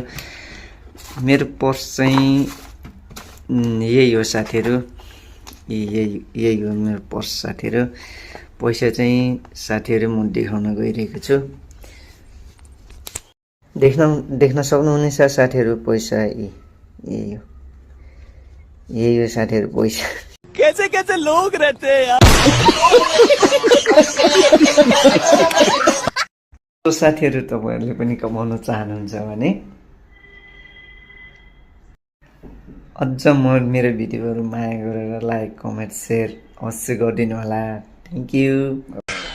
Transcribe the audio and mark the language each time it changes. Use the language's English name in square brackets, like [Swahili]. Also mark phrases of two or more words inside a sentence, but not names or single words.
[Nepali] मेरो पर्स चाहिँ यही हो साथीहरू, यही हो मेरो पर्स साथीहरू। पैसा चाहिँ साथीहरू म देखाउन गइरहेको छु। देख्न सक्नुहुनेछ साथीहरू, पैसा यही हो साथीहरू पैसा। [Hindi] कैसे कैसे लोग रहते हैं यार। [Nepali] तो साथीहरू, तपाईँहरूले पनि कमाउन चाहनुहुन्छ भने अझ मेरो भिडियोहरू माया गरेर [English] like, comment, share [Nepali] अवश्य गरिदिनु होला। [English] thank you.